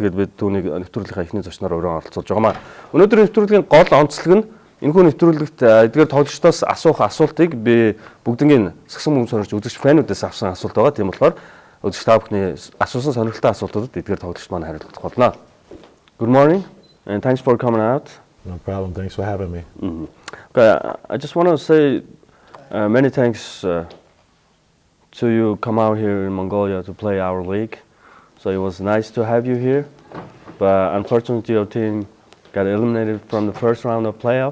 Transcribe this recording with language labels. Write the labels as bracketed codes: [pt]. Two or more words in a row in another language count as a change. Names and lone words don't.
[mn] Тэгээд бид түүнийг нэвтрүүлгийнхаа эхний зочноор өрөө оролцуулж байгаа маа. Өнөөдрийн нэвтрүүлгийн гол онцлог нь энэхүү нэвтрүүлэгт эдгээр тоглогчдоос асуух асуултыг би бүгднийг сагсан мөн сонирч үзэгч фэнүүдээс авсан асуулт байгаа. Тийм болохоор үзэгч та бүхний асуусан сонирхолтой асуултуудад эдгээр тоглогчд маань хариулах болно. [en] Good morning and thanks for coming out. No problem. Thanks for having me. Okay, I just want to say many thanks to you come out here in Mongolia to play our league. So it was nice to have you here, but unfortunately your team got eliminated from the first round of playoff.